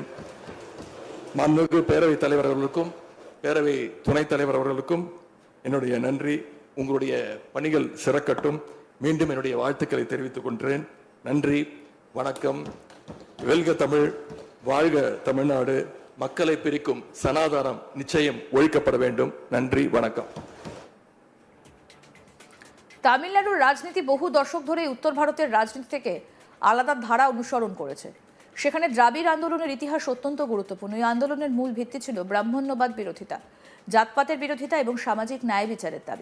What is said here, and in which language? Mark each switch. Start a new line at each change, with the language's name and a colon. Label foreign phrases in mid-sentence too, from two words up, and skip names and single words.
Tamil: மாண்புமிகு பேரவைத் தலைவர் அவர்களுக்கும் பேரவை துணைத் தலைவர் அவர்களுக்கும் என்னுடைய நன்றி. உங்களுடைய பணிகள் சிறக்கட்டும். மீண்டும் என்னுடைய வாழ்த்துக்களை தெரிவித்துக் கொள்கிறேன். நன்றி, வணக்கம். வெல்க தமிழ், வாழ்க தமிழ்நாடு. மக்களை பிரிக்கும் சனாதானம் நிச்சயம் ஒழிக்கப்பட வேண்டும். நன்றி, வணக்கம்.
Bangla: তামিলনাড়ুর রাজনীতি বহু দশক ধরে উত্তর ভারতের রাজনীতি থেকে আলাদা ধারা অনুসরণ করেছে। সেখানে দ্রাবিড় আন্দোলনের ইতিহাস অত্যন্ত গুরুত্বপূর্ণ। এই আন্দোলনের মূল ভিত্তি ছিল ব্রাহ্মণ্যবাদ বিরোধিতা, জাতপাতের বিরোধিতা এবং সামাজিক ন্যায় বিচারের দাবি।